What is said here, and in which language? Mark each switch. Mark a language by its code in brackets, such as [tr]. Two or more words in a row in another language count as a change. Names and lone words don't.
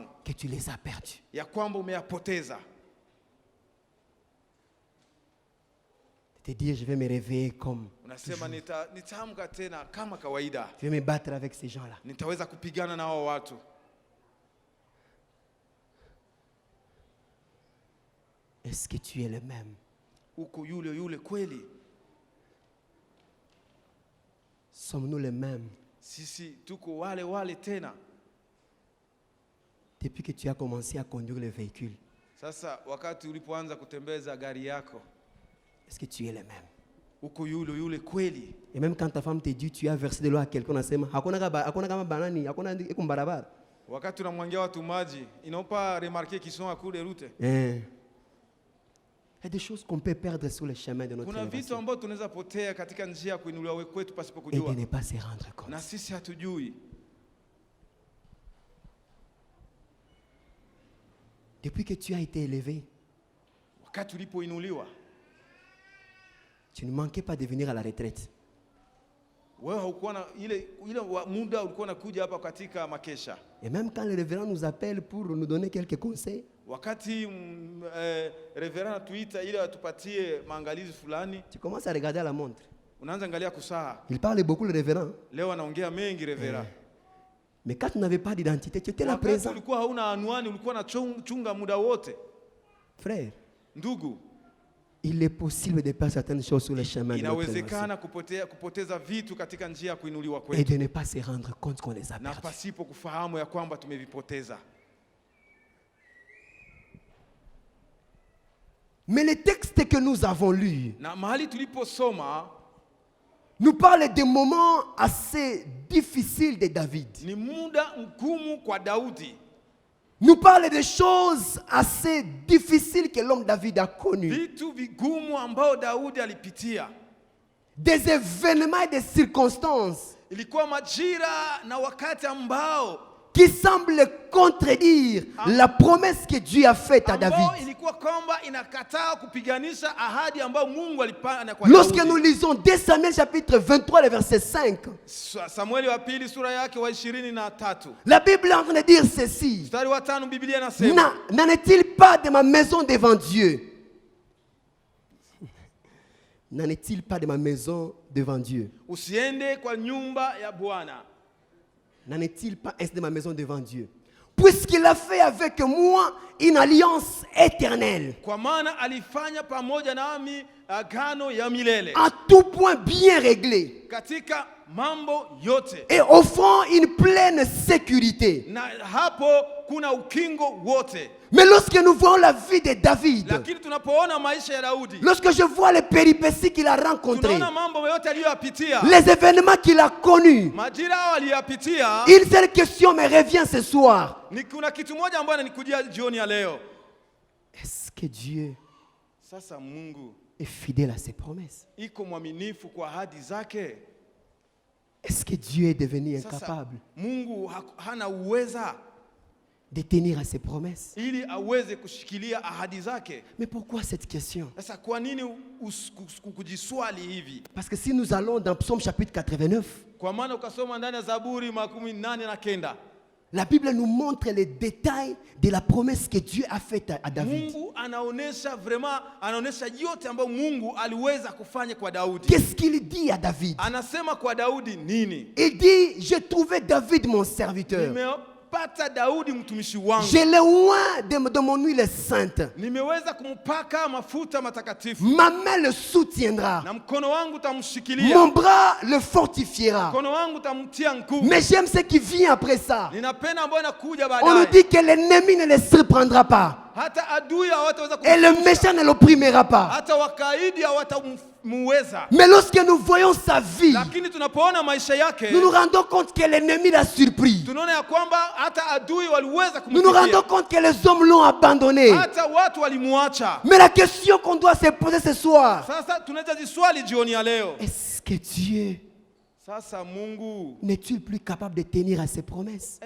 [fr] que tu les as perdus. [sw] ya kwamba umeyapoteza. [fr] Te dire, je vais me réveiller comme [sw] Unasema nitaamka tena kama kawaida, [fr] je vais me battre avec ces gens-là. [sw] nitaweza kupigana na hao watu. [fr] Est-ce que tu es le même? [sw] Uko yule yule kweli? [fr] Sommes-nous les mêmes? [sw] Sisi tuko wale wale tena? [fr] Depuis que tu as commencé à conduire le véhicule, [sw] Sasa wakati ulipoanza kutembeza gari yako, [fr] est-ce que tu es le même? [sw] uko yule yule kweli? [fr] Et même quand ta femme te dit tu as versé de l'eau à quelqu'un, [sw] unasema hakuna kama banani, hakuna iko barabara. Wakati unamwangia watu maji, inaopa [fr] remarquer qu'ils sont à court de route. Il y a des choses qu'on peut perdre sur le chemin de notre [sw] Kuna vitu [fr] élévation [sw] ambavyo tunaweza potea katika njia ya kuinuliwa kwetu pasipo [fr] et de [sw] kujua, [fr] ne pas se rendre compte. [sw] na sisi hatujui. [fr] Depuis que tu as été élevé, [sw] Wakati ulipoinuliwa, [fr] tu ne manquais pas de venir à la retraite. [sw] wewe haukuwa na ile muda ulikuwa unakuja hapa katika makesha. [fr] Et même quand le révérend nous appelle pour nous donner quelques conseils, [sw] Wakati reverend atuita ili atupatie maangalizi fulani, [fr] tu commences à regarder à la montre. [sw] unaanza angalia kusaa. [fr] Il parle beaucoup le révérend. [sw] Leo anaongea mengi reverend. [fr] Mais quand tu n'avais pas d'identité, tu étais là [sw] Wakati [fr] présent. [sw] ulikuwa hauna anwani, ulikuwa na chunga muda wote. [fr] Frère, [sw] Ndugu, [fr] il est possible de perdre certaines choses sur le chemin de notre élévation [sw] inawezekana kupoteza vitu katika njia ya kuinuliwa [fr] et [sw] kwetu, [fr] de ne pas se rendre compte qu'on les a [sw] na [fr] perdus. [sw] pasipo kufahamu ya kwamba tumevipoteza. [fr] Mais le texte que nous avons lu [sw] Na mahali tuliposoma [fr] nous parle des moments assez difficiles de David. [sw] ni muda mgumu kwa Daudi, [fr] Nous parle des choses assez difficiles que l'homme David a connues. [sw] vitu vigumu ambao Daudi alipitia. [fr] Des événements et des circonstances [sw] Ilikuwa majira na wakati ambao [fr] qui semblent contredire la promesse que Dieu a faite à [sw] ambao [fr] David. [sw] ilikuwa kwamba inakataa kupiganisha ahadi ambayo Mungu alipana kwa [fr] Lorsque [sw] Daudi. [fr] nous lisons 2 Samuel chapitre 23, le verset 5, [sw] Samueli wa pili sura yake wa 23 [fr] la Bible est en train de dire ceci. [sw] mstari wa 5, Biblia inasema, [fr] N'en est-il pas de ma maison devant Dieu? N'en est-il pas de ma maison devant Dieu? [sw] usiende kwa nyumba ya Bwana. [fr] N'en est-il pas ainsi de ma maison devant Dieu? Puisqu'il a fait avec moi une alliance éternelle, [sw] Kwa maana alifanya pamoja nami agano ya milele [fr] en tout point bien réglé, [sw] katika mambo yote, [fr] et offrant une pleine sécurité. [sw] na hapo kuna ukingo wote. [fr] Mais lorsque nous voyons la vie de David, [sw] Lakini tunapoona maisha ya Daudi, [fr] lorsque je vois les péripéties qu'il a rencontrées, [sw] tunaona mambo yote aliyoyapitia, [fr] les événements qu'il a connus, [sw] majira hao aliyoyapitia. [fr] une seule question me revient ce soir. [sw] Ni kuna kitu moja ambacho ananikujia jioni ya leo. [fr] Est-ce que Dieu [sw] Sasa Mungu [fr] est fidèle à ses promesses? [sw] iko mwaminifu kwa ahadi zake? [fr] Est-ce que Dieu est devenu [sw] Sasa [fr] incapable [sw] Mungu hana uweza [fr] de tenir à ses promesses? [sw] ili aweze kushikilia ahadi zake? [fr] Mais pourquoi cette question? [sw] Sasa kwa nini kujiswali hivi? [fr] Parce que si nous allons dans Psaume chapitre 89, [sw] Kwa maana ukasoma ndani ya Zaburi 89, [fr] la Bible nous montre les détails de la promesse que Dieu a faite à David. [sw] Mungu anaonesha yote ambayo Mungu aliweza kufanya kwa Daudi. [fr] Qu'est-ce qu'il dit à David? [sw] Anasema kwa Daudi nini? [fr] Il dit, j'ai trouvé David mon serviteur. [sw] Nimepata Daudi mtumishi wangu. [fr] Je l'ai oint de mon huile sainte. [sw] Nimeweza kumpaka mafuta matakatifu. [fr] Ma main le soutiendra. [sw] Na mkono wangu utamshikilia. [fr] Mon bras le fortifiera. [sw] Mkono wangu utamtia nguvu. [fr] Mais j'aime ce qui vient après ça. [sw] Ninapenda ambayo inakuja [fr] On nous [sw] baadaye. [fr] dit que l'ennemi ne le surprendra pas. [sw] Hata adui hawataweza [fr] Et le [sw] kumshusha. [fr] méchant ne l'opprimera pas. [sw] Hata wakaidi hawatamuweza. [fr] Mais lorsque nous voyons sa vie, [sw] Lakini tunapoona maisha yake, [fr] nous nous rendons compte que l'ennemi l'a surpris. [sw] tunaona ya kwamba hata adui waliweza [fr] Nous nous rendons [sw] kumfikia. [fr] compte que les hommes l'ont abandonné. [sw] Hata watu walimuacha. [fr] Mais la question qu'on doit se poser ce soir, [sw] Sasa tunaweza jiswali jioni ya leo. [fr] est-ce que Dieu [sw] Sasa Mungu [fr] n'est-il plus capable de tenir à ses promesses?